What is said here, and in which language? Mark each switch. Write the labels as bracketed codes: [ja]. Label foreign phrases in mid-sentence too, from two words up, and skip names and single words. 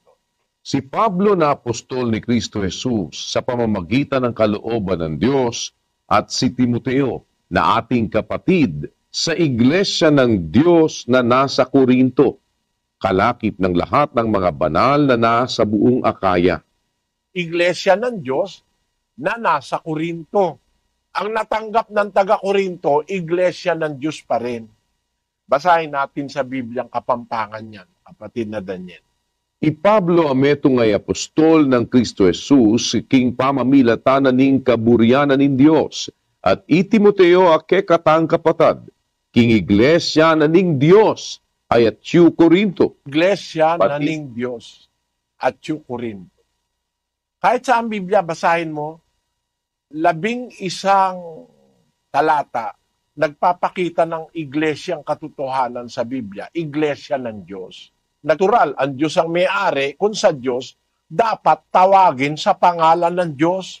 [tl] Si Pablo na apostol ni Kristo Jesus sa pamamagitan ng kalooban ng Diyos at si Timoteo na ating kapatid sa iglesia ng Diyos na nasa Korinto, kalakip ng lahat ng mga banal na nasa buong Akaya. Iglesia ng Diyos na nasa Korinto. Ang natanggap ng taga-Korinto, iglesia ng Diyos pa rin. Basahin natin sa Bibliang Kapampangan yan, kapatid na Daniel. [pam] I Pablo ameto ngay apostol ng Kristo Jesus, king pamamilatanan ning kaburyanan nin Dios, at i Timoteo ake katang kapatad, king iglesia na ning Dios, ay at yu Korinto. Iglesia na ning Diyos at yu Korinto. [tl] Kahit sa ang Biblia, basahin mo, 11 talata, nagpapakita ng iglesyang katotohanan sa Biblia, iglesia ng Diyos. Natural, ang Diyos ang may-ari, kung sa Diyos, dapat tawagin sa pangalan ng Diyos.